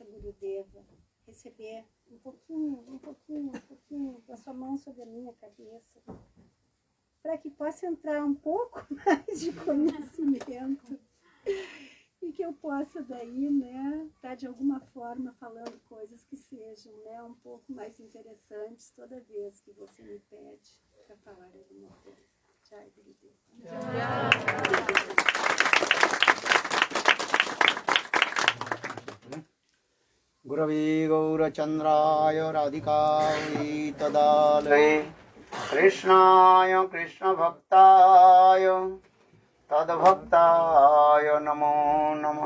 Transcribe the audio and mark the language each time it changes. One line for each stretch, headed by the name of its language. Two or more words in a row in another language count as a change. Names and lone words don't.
Portuguese: Gurudeva, receber um pouquinho da sua mão sobre a minha cabeça, para que possa entrar um pouco mais de conhecimento e que eu possa daí, né, estar de alguma forma falando coisas que sejam, né, um pouco mais interessantes toda vez que você me pede para falar alguma coisa. Jai Gurudeva.
Sanskrit: गुरवे गौर चन्द्राय राधिकायै तदालय कृष्णाय कृष्ण भक्ताय तद्भक्ताय नमो नमः।